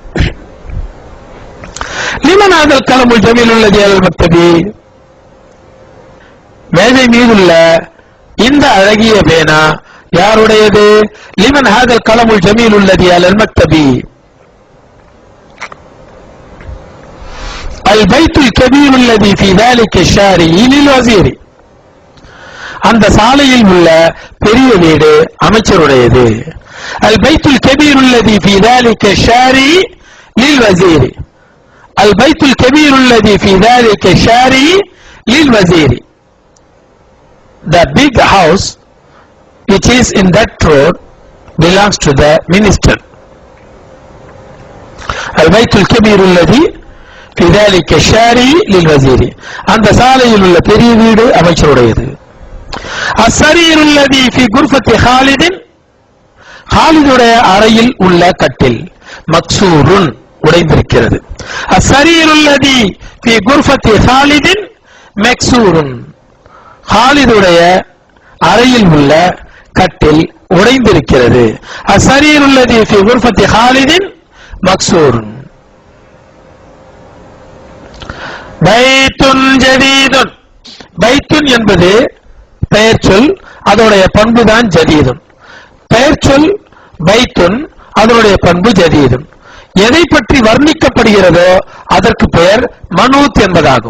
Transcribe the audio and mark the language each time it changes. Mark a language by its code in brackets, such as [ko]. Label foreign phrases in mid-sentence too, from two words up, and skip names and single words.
[ar] لمن هذا القلم الجميل الذي على المكتب. [ta] மேஜை மீதுள்ள இந்த அழகிய பேனா யாருடையது? [ar] لمن هذا القلم الجميل الذي على المكتب البيت الكبير الذي في ذلك الشارع للوزير. [ta] அந்த சாலையில் உள்ள பெரிய வீடு அமைச்சருடையது. [ar] البيت الكبير الذي في ذلك الشارع للوزير. البيت الكبير الذي في ذلك الشارع للوزير. [en] The big house which is in that road belongs to the minister. [ar] البيت الكبير الذي في ذلك الشارع للوزير. [ta] அந்த சாலையில் உள்ள பெரிய வீடு அமைச்சருடையது. [ar] السرير الذي في غرفة خالد. [ta] خالதுடைய அறையில் உள்ள கட்டில் மக்சூருன் உடைந்திருக்கிறது. [ar] السرير الذي في غرفة خالد மக்சூருன். [ta] خالதுடைய அறையில் உள்ள கட்டில் உடைந்திருக்கிறது. [ar] السرير الذي في غرفة خالد مكسور. بيت جديد. [ta] பைத்துன் என்பது பெயர் சொல், அதனுடைய பண்பு தான் ஜதீதுன். பெயர் சொல் பைத்துன், அதனுடைய பண்பு ஜதீதுன். எதை பற்றி வர்ணிக்கப்படுகிறதோ அதற்கு பெயர் மனூத் என்பதாகும்.